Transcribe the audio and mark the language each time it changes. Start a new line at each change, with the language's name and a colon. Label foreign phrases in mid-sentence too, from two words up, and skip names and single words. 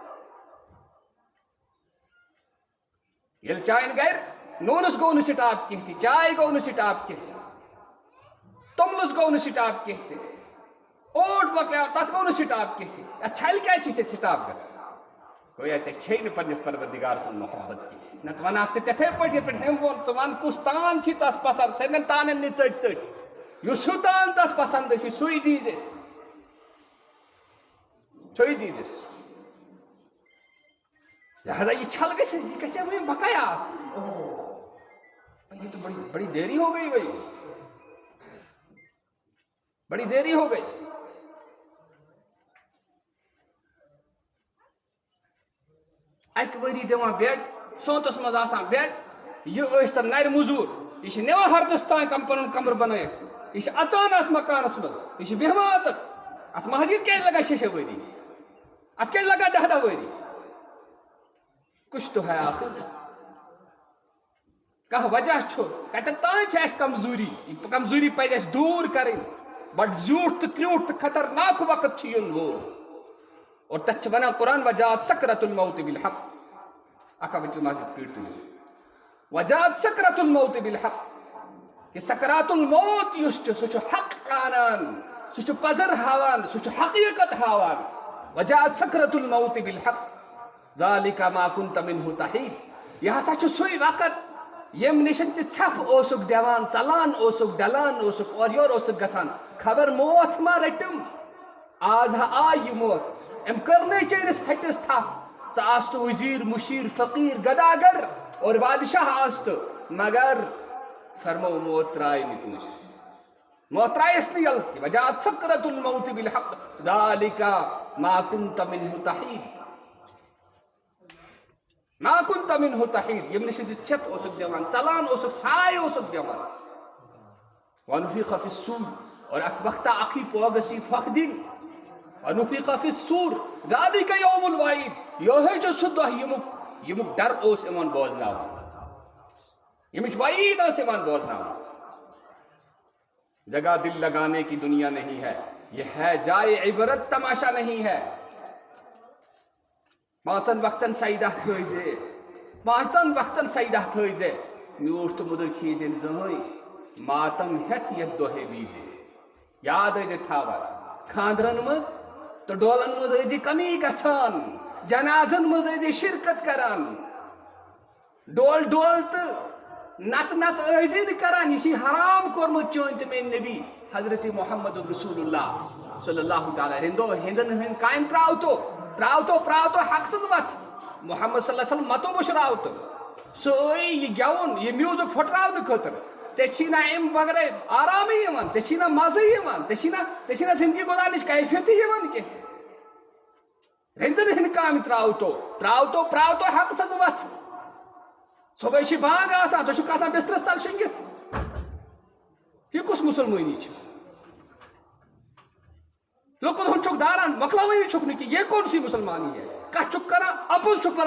Kashmiri: ییٚلہِ چانہِ گرِ نوٗنس گوٚو نہٕ سٹاپ کینٛہہ تہِ چاے گوٚو نہٕ سٹاپ کینٛہہ توٚملس گوٚو نہٕ سٹاپ کینٛہہ تہِ اوٹ مۄکلیو تتھ گوٚو نہٕ سٹاپ کینٛہہ تہِ اتھ چھلہِ کیازِ چھِ ژےٚ سٹاپ گژھان گویا ژےٚ چھے نہٕ پننس پروردگار سُنٛد محبت کینٛہہ نتہٕ ونکھ ژٕ تِتھے پٲٹھۍ یِتھ پٲٹھۍ أمۍ ووٚن ژٕ ون کُس تان چھی تس پسنٛد سارنٕے تانن نہِ ژٔٹۍ ژٔٹۍ یُس ہیوٗ تان تس پسنٛد چھُ سُے دیٖزٮ۪س سُے دیٖزٮ۪س لہذا یہ چھل گژھِ یہِ گژھِ ہا وۄنۍ بقایا آسٕنۍ
Urdu: اوہ یہ تو بڑی دیری ہو گئی بھائی بڑی دیری ہو گئی
Kashmiri: اکہِ ؤری دِوان بیڈ سونتس منٛز آسان بیڈ یہِ ٲسۍ نرِ موٚزوٗر یہِ چھِ نِوان ہردس تام پنُن کمرٕ بنٲیِتھ یہِ چھِ اژان اتھ مکانس منٛز یہِ چھِ بیٚہوان اتھ اتھ مسجد کیازِ لگان 6 ؤری اتھ کیازِ لگان 10 ؤری
Urdu: کچھ تو ہے آخر
Kashmiri: کانٛہہ وجہ چھُ کتٮ۪ن تام چھِ اسہِ کمزوری یہِ کمزوری پزِ اسہِ دوٗر کرٕنۍ بڑٕ زیوٗٹھ تہٕ کرٛیوٗٹھ تہٕ خطرناک وقت چھُ یُن وول اور تتھ چھِ ونان قرآن
Arabic: وجات سکرت الموت بالحق
Kashmiri: اکھا وٕچھِو مسجد پیٖٹ تُلِو
Arabic: وجات سکرت الموت بالحق
Kashmiri: یہِ سکرات الموت یُس چھُ سُہ چھُ حق انان سُہ چھُ پزر ہاوان سُہ چھُ حقیٖقت ہاوان
Arabic: وجات سکرت الموت بالحق ذالک ما كنت منه تحید
Kashmiri: یہ ہسا چھُ سُے وقت ییٚمہِ نِش ژٕ ژھپھ اوسُکھ دِوان ژلان اوسُکھ ڈلان اوسُکھ اورٕ یورٕ اوسُکھ گژھان خبر موت ما رٔٹِم آز ہا آے یہِ موت أمۍ کٔرنَے چٲنِس ہٹِس تھپھ ژٕ آس تہٕ وزیٖر مُشیٖر فقیٖر گداگر اور بادشاہ آس تہٕ مگر فرمو موت ترٛایہِ نہٕ کٲنٛسہِ تہِ موت ترٛایس نہٕ یلہٕ کینٛہہ
Arabic: وجات سکرت الموت بالحق ذالک ما كنت منه تحید ما كنت منه تحید
Kashmiri: ییٚمہِ نِش ژٕ ژھٮ۪پ اوسُکھ دِوان ژلان اوسُکھ ساے اوسُکھ دِوان
Arabic: ونفخ فی الصور
Kashmiri: اور اکھ وقتہ اکھٕے پوگس یی پھۄکھ دِنۍ
Arabic: ونفخ فی الصور ذالک یوم الوعید
Kashmiri: یِہوٚے چھُ سُہ دۄہ ییٚمیُک ڈر اوس یِوان بوزناونہٕ ییٚمِچ وعید ٲس یِوان بوزناونہٕ
Urdu: جگہ دل لگانے کی دنیا نہیں ہے یہ ہے جائے عبرت تماشا نہیں ہے
Kashmiri: 5 وقتن سجدہ تھٲیزے 5 وقتن سجدہ تھٲیزے میوٗٹھ تہٕ موٚدُر کھیٖزے نہٕ زٕہٕنۍ ماتم ہٮ۪تھ یتھ دۄہے ویٖزے یاد ٲسۍ زِ تھاوان خاندرن منٛز تہٕ ڈولن منٛز ٲسۍ زِ کمی گژھان جنازن منٛز ٲسۍ زِ شرکت کران ڈول تہٕ نژ ٲسۍ زِ نہٕ کران یہِ چھُے حرام کوٚرمُت چٲنۍ تہٕ میٲنۍ نبی حضرت محمد رسول اللہ
Arabic: صلی اللہ تعالیٰ
Kashmiri: ہِنٛدٮ۪ن ہٕنٛدۍ کامہِ پراوتو حق سٕنٛز وتھ محمد
Arabic: صلی اللہ علیہ وسلم
Kashmiri: متو بشراوتو سُہ یہِ گٮ۪وُن یہِ میوٗزک پھٕٹراونہٕ خٲطرٕ ژےٚ چھی نہ اَمہِ بغٲر آرامٕے یِوان ژےٚ چھی نہ مزٕ یِوان ژےٚ چھی نہ زندگی گُزارنٕچ کیفیتٕے یِوان کینٛہہ تہِ رٔنٛدٕر ہٕنٛدۍ کامہِ پراوتو حق سٕنٛز وتھ صُبحٲے چھِ بانٛگ آسان ژٕ چھُکھ آسان بسترس تل شٔنگِتھ یہِ کُس مُسلمٲنی چھِ لُکن ہُنٛد چھُکھ داران مۄکلاوٲنی چھُکھ نہٕ کینٛہہ
Urdu: یہ کون سی مسلمانی ہے
Kashmiri: کتھ چھُکھ کران اپُز چھُکھ